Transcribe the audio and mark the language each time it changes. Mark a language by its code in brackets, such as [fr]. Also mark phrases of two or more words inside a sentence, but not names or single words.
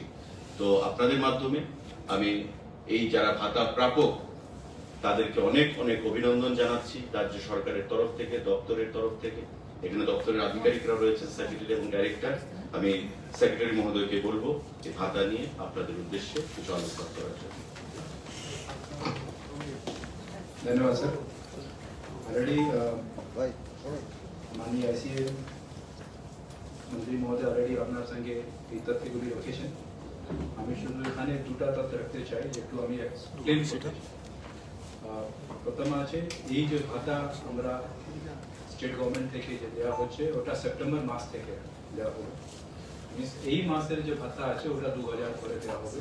[bn] তো আপনাদের মাধ্যমে আমি এই যারা ভাতা প্রাপক তাদেরকে অনেক অনেক অভিনন্দন জানাচ্ছি রাজ্য সরকারের তরফ থেকে, দপ্তরের তরফ থেকে। এখানে দপ্তরের আধিকারিকরা রয়েছেন, সেক্রেটারি এবং ডাইরেক্টর। আমি সেক্রেটারি মহোদয়কে বলবো এই ভাতা নিয়ে আপনাদের উদ্দেশ্যে কিছু আলোচনা করার জন্য। ধন্যবাদ স্যার। অলরেডি মাননীয় ICA মন্ত্রী মহোদয় অলরেডি আপনার সঙ্গে এই তথ্যগুলি রেখেছেন। আমি শুধু এখানে দুটা তথ্য রাখতে চাই, যেটু আমি এক্সপ্লেন করতে চাই। প্রথম আছে এই যে ভাতা আমরা [en] state government [bn] থেকে যে দেওয়া হচ্ছে, ওটা সেপ্টেম্বর মাস থেকে দেওয়া হবে। এই মাসের যে ভাতা আছে ওটা 2,000 করে দেওয়া হবে।